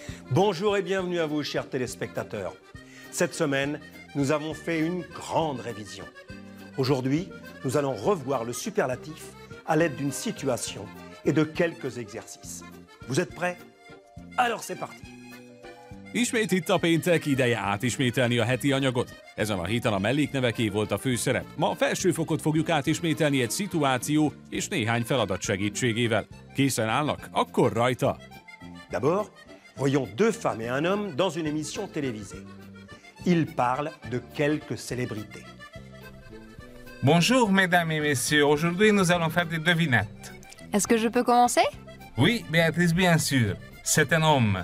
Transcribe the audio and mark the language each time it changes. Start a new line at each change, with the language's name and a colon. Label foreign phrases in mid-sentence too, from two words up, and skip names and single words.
French: Bonjour et bienvenue à vous, chers téléspectateurs. Cette semaine, nous avons fait une grande révision. Aujourd'hui, nous allons revoir le superlatif à l'aide d'une situation et de quelques exercices. Vous êtes prêts? Alors c'est parti!
Hungarian: Ismét itt a péntek, ideje átismételni a heti anyagot. Ezen a héten a mellékneveké volt a főszerep. Ma a felsőfokot fogjuk átismételni egy szituáció és néhány feladat segítségével. Készen állnak? Akkor rajta!
French: D'abord, voyons deux femmes et un homme dans une émission télévisée. Ils parlent de quelques célébrités. Bonjour mesdames et messieurs, aujourd'hui nous allons faire des devinettes. Est-ce que je peux commencer? Oui, Béatrice, bien sûr. C'est un homme.